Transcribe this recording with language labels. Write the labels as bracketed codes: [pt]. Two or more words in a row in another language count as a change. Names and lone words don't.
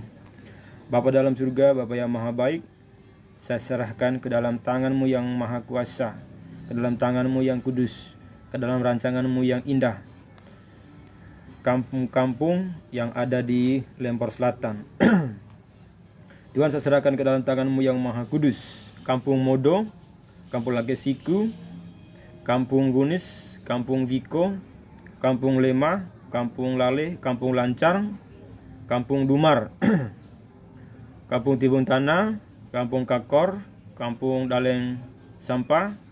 [id] Bapa dalam surga, Bapa yang maha baik, saya serahkan ke dalam tangan-Mu yang maha kuasa, ke dalam tangan-Mu yang kudus, ke dalam rancangan-Mu yang indah, kampung-kampung yang ada di Lembor Selatan. Tuhan, saya serahkan ke dalam tangan-Mu yang maha kudus. Kampung Modo, Kampung Lagesiku, Kampung Gunis, Kampung Viko, Kampung Lema, Kampung Lale, Kampung Lancar, Kampung Dumar, Kampung Tibung Tanah, Kampung Kakor, Kampung Daleng Sampah,